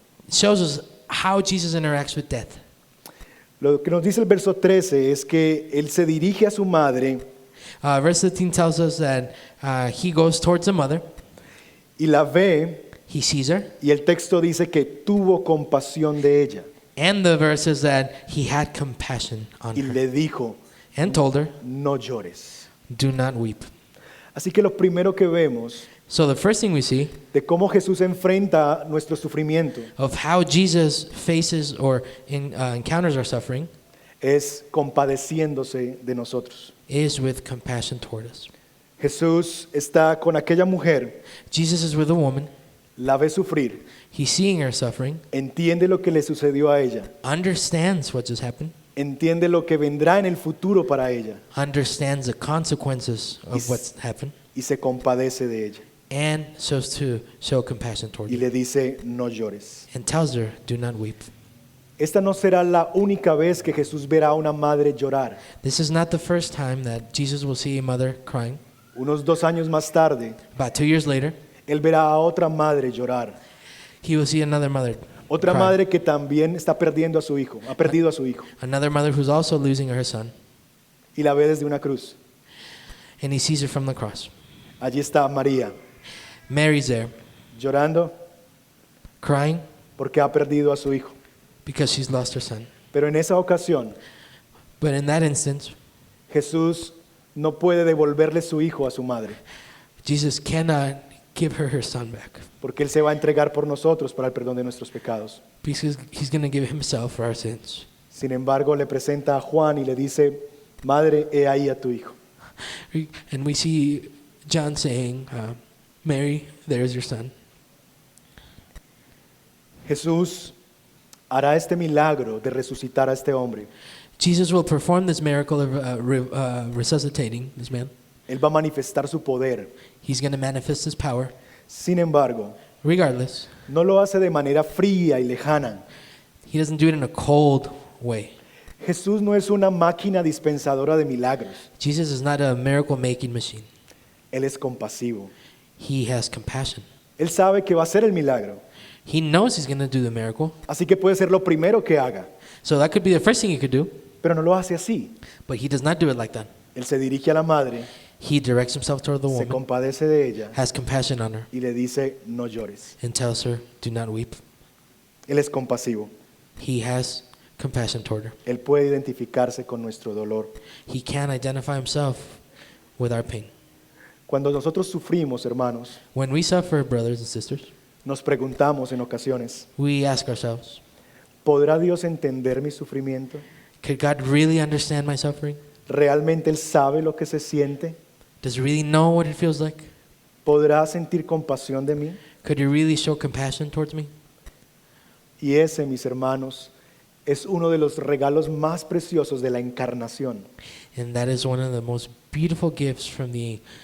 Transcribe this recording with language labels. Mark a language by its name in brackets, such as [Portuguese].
[English] shows us how Jesus interacts with death. [Spanish] Lo que nos dice el verso 13 es que Él se dirige a su madre [English] Verse 13 tells us that he goes towards the mother, [Spanish] y la ve, [English] he sees her, [Spanish] y el texto dice que tuvo compasión de ella [English] and the verse says that he had compassion on [Spanish] y [English] her [Spanish] le dijo, [English] and told her, [Spanish] no llores. [English] do not weep. [Spanish] Así que lo primero que vemos [English] So the first thing we see [Spanish] de cómo Jesús enfrenta nuestro sufrimiento [English] of how Jesus faces or encounters our suffering [Spanish] es compadeciéndose de nosotros. [English] is with compassion toward us. [Spanish] Jesús está con aquella mujer, [English] Jesus is with a woman. [Spanish] la ve sufrir, [English] He's seeing her suffering, [Spanish] entiende lo que le sucedió a ella, [English] understands what just happened, [Spanish] entiende lo que vendrá en el futuro para ella [English] understands the consequences of Yes. what's happened, [Spanish] y se compadece de ella [English] and so to show compassion toward [Spanish] y [English] her, [Spanish] le dice, no llores. [English] and tells her, do not weep. [Spanish] Esta no será la única vez que Jesús verá a una madre llorar. [English] This is not the first time that Jesus will see a mother crying. [Spanish] Unos 2 años más tarde, [English] About 2 years later, [Spanish] Él verá a otra madre llorar. [English] he will see another mother [Spanish] Otra [English] cry. [Spanish] madre que también está perdiendo a su hijo, ha perdido a su hijo [English] Another mother who's also losing her son, [Spanish] y la ve desde una cruz. [English] and he sees her from the cross. [Spanish] Allí está María [English] Mary's there, [Spanish] llorando [English] crying [Spanish] porque ha perdido a su hijo. [English] because she's lost her son. [Spanish] Pero en esa ocasión, [English] But in that instance, [Spanish] Jesús no puede devolverle su hijo a su madre, [English] Jesus cannot give her son back [Spanish] porque Él se va a entregar por nosotros para el perdón de nuestros pecados. [English] because he's going to give himself for our sins. [Spanish] Sin embargo, le presenta a Juan y le dice, madre, he ahí a tu hijo. [English] And we see John saying, Mary, there's your son. [Spanish] Jesús hará este milagro de resucitar a este hombre. [English] Jesus will perform this miracle of resuscitating this man. [Spanish] Él va a manifestar su poder. [English] He's going to manifest his power. [Spanish] Sin embargo, [English] Regardless, [Spanish] no lo hace de manera fría y lejana. [English] he doesn't do it in a cold way. [Spanish] Jesús no es una máquina dispensadora de milagros. [English] Jesus is not a miracle making machine. [Spanish] Él es compasivo. [English] He has compassion. [Spanish] Él sabe que va a hacer el milagro. [English] He knows he's going to do the miracle. [Spanish] Así que puede ser lo primero que haga. [English] So that could be the first thing he could do, [Spanish] Pero no lo hace así. [English] but he does not do it like that. [Spanish] Él se dirige a la madre, [English] He directs himself toward the [Spanish] se [English] woman, [Spanish] compadece de ella [English] has compassion on her, [Spanish] y le dice, no llores. [English] and tells her, do not weep. [Spanish] Él es compasivo. [English] He has compassion toward her. [Spanish] Él puede identificarse con nuestro dolor. [English] He can identify himself with our pain. [Spanish] Cuando nosotros sufrimos, hermanos, [English] When we suffer, brothers and sisters, [Spanish] nos preguntamos en ocasiones, [English] we ask ourselves, [Spanish] ¿podrá Dios entender mi sufrimiento? [English] could God really understand my suffering? [Spanish] ¿Realmente Él sabe lo que se siente? [English] Does he really know what it feels like? [Spanish] ¿Podrá sentir compasión de mí? [English] Could you really show compassion towards me? [Spanish] Y ese, mis hermanos, es uno de los regalos más preciosos de la encarnación. [English] And that is one of the most beautiful gifts from the